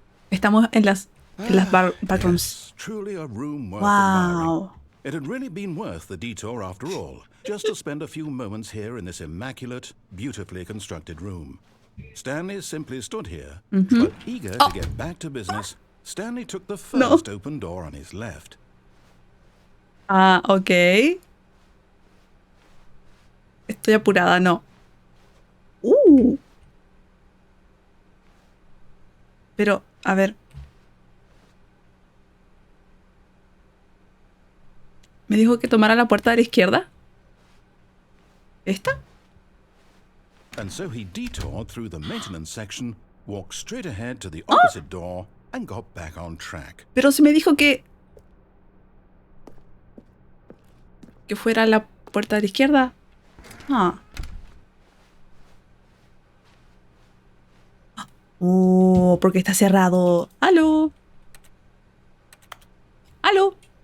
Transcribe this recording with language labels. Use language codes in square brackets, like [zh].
[es] Estamos en las backrooms. [en] Yes, truly a room worth admiring. Wow. It had really been worth the detour after all, just to spend a few moments here in this immaculate, beautifully constructed room. Stanley simply stood here, but eager to get back to business, Stanley took the first open door on his left. Ah, ok. [es] Estoy apurada, no. Pero, a ver. Me dijo que tomara la puerta de la izquierda. ¿Esta? [en] And so he detoured through the maintenance section, walked straight ahead to the opposite door, and got back on track. [es] Pero se me dijo que fuera la puerta de la izquierda. Porque está cerrado. ¡Aló! ¡Aló!